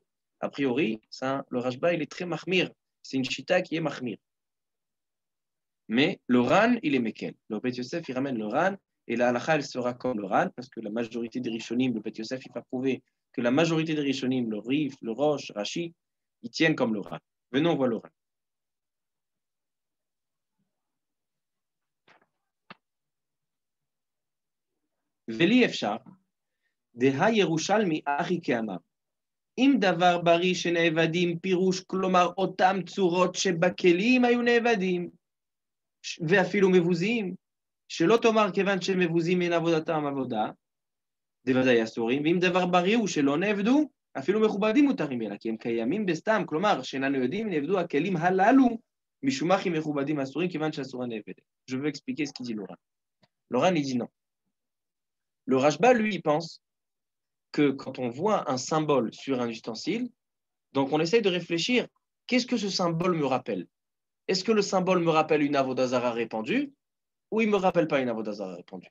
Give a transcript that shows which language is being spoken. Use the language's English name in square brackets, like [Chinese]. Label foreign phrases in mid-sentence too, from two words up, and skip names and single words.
[French] A priori, le Rashba, il est très mahmir. C'est une chita qui est mahmir. Mais le Ran, il est mekel. Le Bet Yosef, il ramène le Ran, et la halakha, elle sera comme le Ran, parce que la majorité des Rishonim, le Bet Yosef, il va prouver que la majorité des Rishonim, le Rif, le Rosh, Rashi, ils tiennent comme le Ran. Venons, on voit le Ran. [Aramaic] ולי אפשר דהא ירושלמי הכי קאמר. [Hebrew] אם דבר בריא שנאבדים פירוש, כלומר אותם צורות שבכלים היו נאבדים, ואפילו מבוזים, שלא תאמר כיוון שמבוזים מן עבודתם עבודה, דוודאי אסורים, ואם דבר בריא הוא שלא נאבדו, אפילו מכובדים מותרים אלא, כי הם קיימים בסתם, כלומר שאיננו יודעים נאבדו הכלים הללו, [French] Je veux expliquer ce qu'il dit Loran. Loran, il dit non. Le Rashba, lui, il pense que quand on voit un symbole sur un ustensile, donc on essaye de réfléchir, qu'est-ce que ce symbole me rappelle? Est-ce que le symbole me rappelle une avodazara répandue ou il ne me rappelle pas une avodazara répandue?